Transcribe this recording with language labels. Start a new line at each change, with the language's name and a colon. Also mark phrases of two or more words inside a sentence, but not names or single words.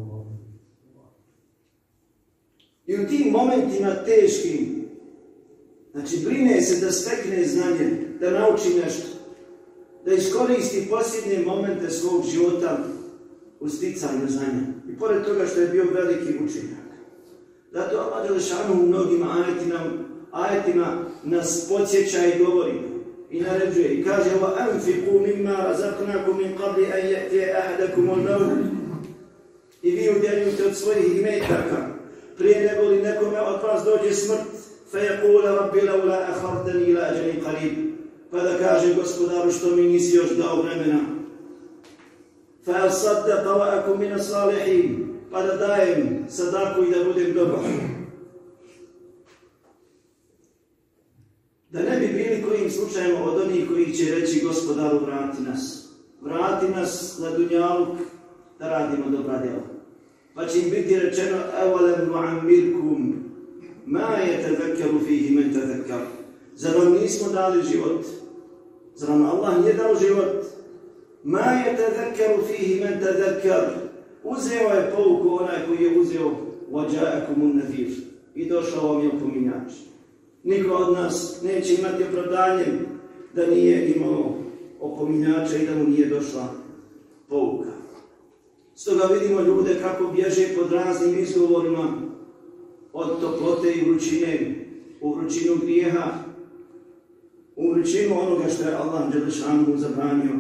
Bosnian: I u tim momentima teškim Znači, brine se da stekne znanje, da nauči nešto, da iskoristi posljednje momente svog života u sticanju znanja. I pored toga što je bio veliki učenjak. Zato Allah dželešanu u mnogim ajetima nas podsjeća i govori i naređuje i kaže
Arabic: وَأَنْفِقُوا مِمَّا رَزَقْنَاكُمْ مِنْ قَبْلِ أَنْ يَأْتِيَ أَحَدَكُمُ الْمَوْتُ.
Bosnian: I vi udjeljujte od svojih imetaka prije nego li nekome od vas dođe smrt,
Arabic: فَيَقُولَ رَبِّ لَوْلَا أَخَرْتَنِي إِلَىٰ أَجَلٍ قَرِيبٍ.
Bosnian: Pa da kaže gospodaru što mi nisi još dao vremena.
Arabic: فَأَصَدَّقَ وَأَكُنْ مِنَ الصَّالِحِينَ.
Bosnian: Pa da dajem sadaku i da budem dobar. Da ne bi bili kojim slučajem od onih koji će reći gospodaru vrati nas. Vrati nas na dunjaluk da radimo dobra djela. Pa će im biti rečeno
Arabic: أَوَلَمْ نُعَمِّرْكُمْ مَا يَتَذَكَّرُ فِيهِ مَنْ تَذَكَّرُ.
Bosnian: Zar vam nismo dali život? Zar vam Allah nije dao život?
Arabic: مَا يَتَذَكَّرُ فِيهِ مَنْ تَذَكَّرُ.
Bosnian: Uzeo je pouku onaj koji je uzeo
Arabic: وَجَاءَكُمُ النَّذِيرُ.
Bosnian: I došao vam je opominjač. Niko od nas neće imati opravdanje da nije imao opominjača i da mu nije došla pouka. Stoga vidimo ljude kako bježe pod raznim izgovorima od toplote i vrućine u vrućinu grijeha, u vrućinu onoga što je Allah dželešanu zabranio.